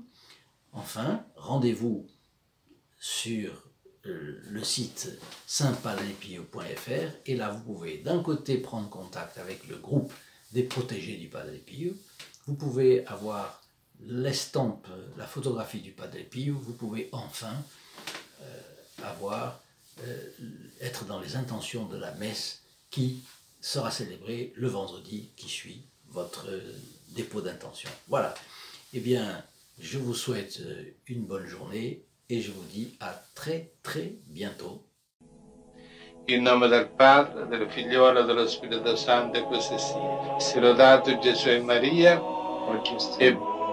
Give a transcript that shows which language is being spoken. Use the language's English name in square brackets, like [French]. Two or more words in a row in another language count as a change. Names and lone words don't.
[French] Enfin, rendez-vous sur le site saintpadrepio.fr et là vous pouvez d'un côté prendre contact avec le groupe des protégés du Padre Pio, vous pouvez avoir l'estampe, la photographie du Padre Pio, vous pouvez enfin être dans les intentions de la messe qui sera célébrée le vendredi qui suit votre dépôt d'intention. Voilà. Eh bien, je vous souhaite une bonne journée et je vous dis à très bientôt. [Italian] In nome del Padre, del Figliolo e dello Spirito Santo, e così sia. Sia lodato Gesù e Maria, e